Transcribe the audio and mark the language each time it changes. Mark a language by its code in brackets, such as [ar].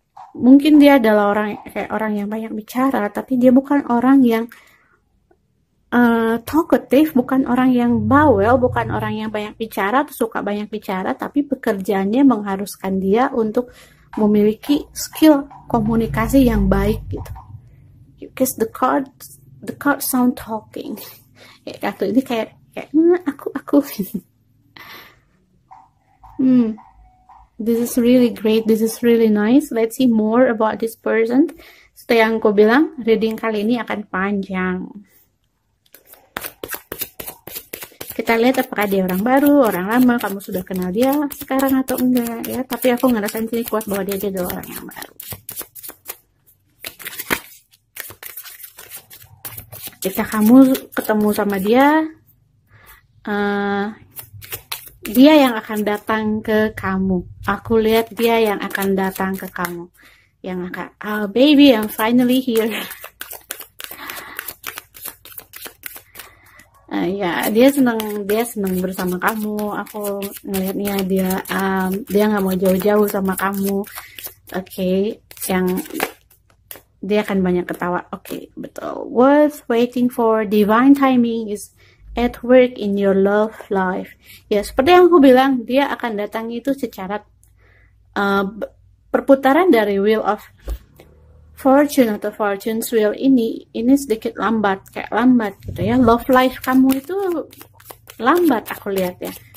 [id] Mungkin dia adalah orang yang banyak bicara, tapi dia bukan orang yang talkative, bukan orang yang bawel, bukan orang yang banyak bicara atau suka banyak bicara, tapi pekerjaannya mengharuskan dia untuk memiliki skill komunikasi yang baik gitu. [en] Because the card sound talking. [id] Kartu ini kayak aku. [en] This is really great. This is really nice. Let's see more about this person. [id] Seperti yang aku bilang, reading kali ini akan panjang. Kita lihat apakah dia orang baru, orang lama, kamu sudah kenal dia sekarang atau enggak ya. Tapi aku ngerasain sini kuat bahwa dia adalah orang yang baru. Jika kamu ketemu sama dia, dia yang akan datang ke kamu. Aku lihat dia yang akan datang ke kamu. Yang akan, [en] oh baby, I'm finally here. [id] Ya, dia senang bersama kamu. Aku ngelihatnya dia nggak mau jauh-jauh sama kamu. Oke, yang dia akan banyak ketawa. Oke, betul. [en] Worth waiting for, divine timing is at work in your love life. [id] Ya, seperti yang aku bilang, dia akan datang itu secara perputaran dari wheel of fortune atau fortune's wheel ini sedikit lambat gitu ya. Love life kamu itu lambat aku lihat ya.